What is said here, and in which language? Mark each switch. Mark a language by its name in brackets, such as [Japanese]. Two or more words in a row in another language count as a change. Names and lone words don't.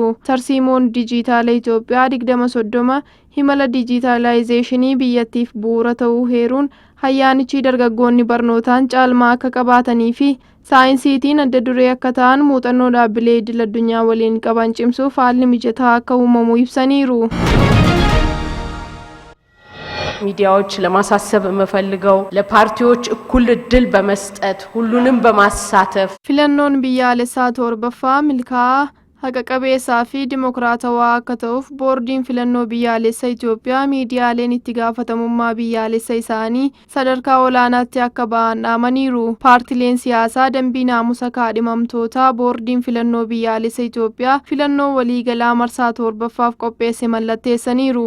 [Oromo] Tarsiimoon dijitaala Itoophiyaa 2030 himala dijitaalaayizeeshinii biyyattiif bu'uura ta'uu heeruun hayyaanichi dargaggoonni barnootaan caalmaa akka qabaatanii fi saayinsiitiin adda duree akka ta'an muuxannoo dhaabbilee idil addunyaa waliin qaban cimsuuf haalli mijataa akka uumamu ibsaniiru. [Amharic] ሚዲያዎች ለማሳሰብ የምፈልገው ለፓርቲዎች እኩል እድል በመስጠት ሁሉንም በማሳተፍ [Oromo] filannoo biyyaalessaa torbaffaa milkaa haqa qabeessaa fi dimokiraatawaa akka ta'uuf boordiin filannoo biyyaalessa Itoophiyaa miidiyaaleen itti gaafatamummaa biyyaalessa isaanii sadarkaa olaanaatti akka ba'an dhaamaniiru. Paartileen siyaasaa dambii naamusa kaadhimamtootaa boordiin filannoo biyyaalessa Itoophiyaa filannoo waliigalaa marsaa torbaffaaf qopheesse mallatteessaniiru.